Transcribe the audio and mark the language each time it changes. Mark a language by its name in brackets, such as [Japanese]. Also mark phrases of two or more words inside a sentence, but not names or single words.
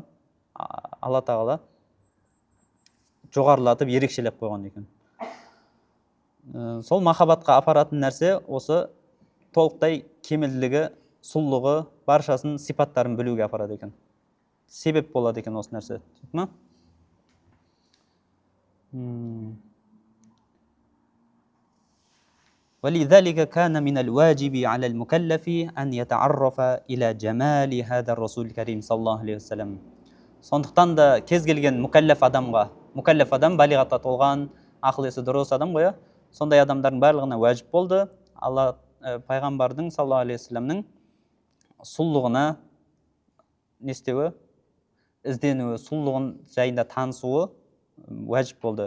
[Kazakh] Алла тағала жоғарылатып ерекшелеп қойған екен. Сол махаббатқа апаратын нәрсе осы толықтай кемелділігі, сұлулығы, баршасын сипаттарын білуге апарады екен. Себеп болады екен осы нәрсе. [Arabic] ولذلك كان من الواجب على المكلف أن يتعرف إلى جمال هذا الرسول الكريم صلى الله عليه وسلم. [Kazakh] Сондықтан да кез келген мүкәлләф адам балиғатқа толған, ақыл-есі дұрыс адам ғой, сондай адамдардың барлығына уәжіп болды. Алла пайғамбардың [Arabic] صلى الله عليه وسلم [Kazakh] сұлулығына не істеуі, ізденуі, сұлулығын жайында танысуы уәжіп болды.